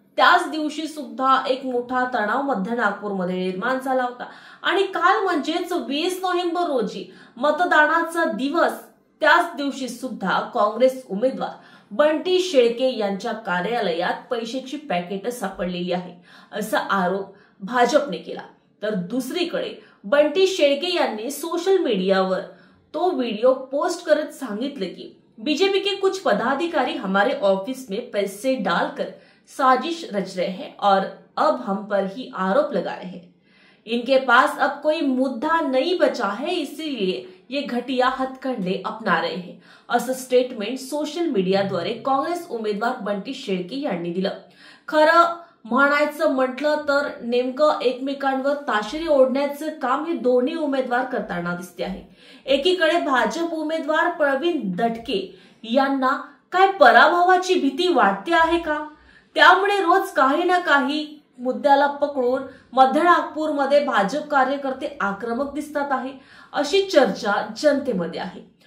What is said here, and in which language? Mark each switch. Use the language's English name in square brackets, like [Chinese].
[Marathi] त्याच दिवशी सुद्धा एक मोठा तणाव मध्य नागपूरमध्ये निर्माण झाला होता आणि काल म्हणजेच 20 नोव्हेंबर रोजी मतदानाचा दिवस, त्याच दिवशी सुद्धा काँग्रेस उमेदवार बंटी शेळके यांच्या कार्यालयात पैशाची पॅकेट सापडलेली आहे असा आरोप भाजपने केला। तर दुसरीकडे बंटी शेळके यांनी सोशल मीडियावर तो वीडियो पोस्ट करत सांगितले की [Hindi] बीजेपी के कुछ पदाधिकारी हमारे ऑफिस में पैसे डालकर साजिश रच रहे हैं और अब हम पर ही आरोप लगा रहे हैं। इनके पास अब कोई मुद्दा नहीं बचा है, इसीलिए ये घटिया हथकंडे अपना रहे हैं [Marathi] असं स्टेटमेंट सोशल मीडियाद्वारे काँग्रेस उमेदवार बंटी शेळके यांनी दिलं। खरं म्हणायचं म्हटलं तर नेमकं एकमेकांवर ताशेरे ओढण्याचं काम हे दोन्ही उमेदवार करताना दिसते आहे। एकीकडे भाजप उमेदवार प्रवीण दटके यांना काय पराभवाची भीती वाटते आहे का? त्यामुळे रोज काही ना काही मुद्द्याला पकडून मध्य नागपूरमध्ये भाजप कार्यकर्ते आक्रमक दिसतात आहे अशी चर्चा जनतेमध्ये आहे।